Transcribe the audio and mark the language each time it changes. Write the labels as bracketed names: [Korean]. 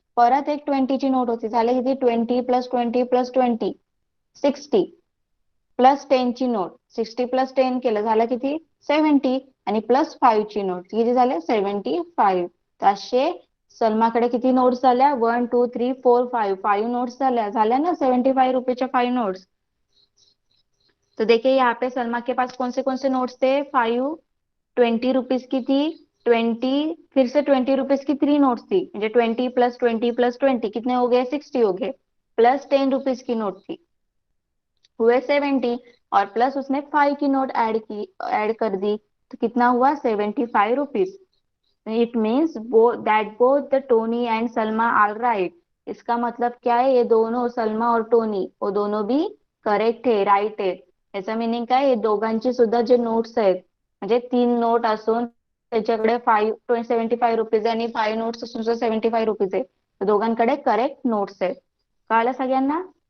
[Marathi] परत एक 20ची नोट होती. झाले किती? 20 + 20 + 20 60. Plus 10ची note. 60 + 10 केलं झालं किती? 70. आणि प्लस 5ची नोट किती झाले? 75. तर असे सलमाकडे किती नोट्स झाल्या? 1 2 3 4 5. 5 नोट्स झाल्या ना 75 रुपीच्या 5 नोट्स. [Hindi] तो देखिए यहाँ पे सलमा के पास कौन से नोट्स थे? 5. 20 रुपीज की थी. 20 फिर से 20 रुपीज की 3 नोट्स थी. म्हणजे 20 + 20 + 20 कितने हो गए? 60 हो गए. प्लस 10 रुपीज की नोट थी, हुए 70. और प्लस उसने 5 की नोट ऐड कर दी. तो कितना हुआ? [English] 75 rupees. It means that both the Tony and Salma are right. [Hindi] इसका मतलब क्या है? ये दोनों सलमा और टोनी वो दोनों भी करेक्ट है, [Marathi] राईट आहे. याचा मिनिंग काय? हे दोघांचे सुद्धा जे नोट्स आहेत, म्हणजे 3 नोट असून त्याच्याकडे 75 रुपीज आणि 5 नोट्स असून 75 रुपीज आहे. तर दोघांकडे करेक्ट नोट्स आहेत. कळालं सगळ्यांना?